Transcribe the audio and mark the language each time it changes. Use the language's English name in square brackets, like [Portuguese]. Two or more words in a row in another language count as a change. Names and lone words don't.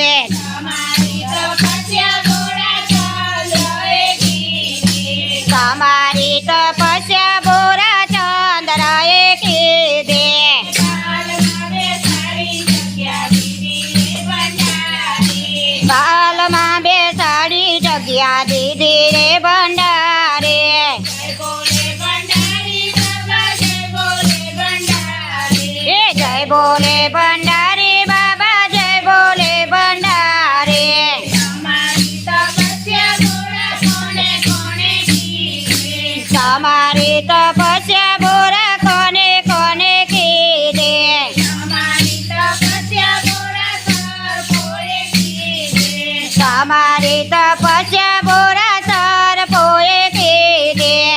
[Gujarati] તમારી તપસ્યા બોરા ચંદ્રએ કીધે। બાલમાં બેસાડી જગ્યા દીધી રે ભંડારે। [Hindi] जय बोले भंडारी बाबा जय बोले भंडारी। [Gujarati] તમારી તપસ્યા બોરા કોને કોને કીધે। તમારી તપસ્યા બોરા સરપોએ કીધે।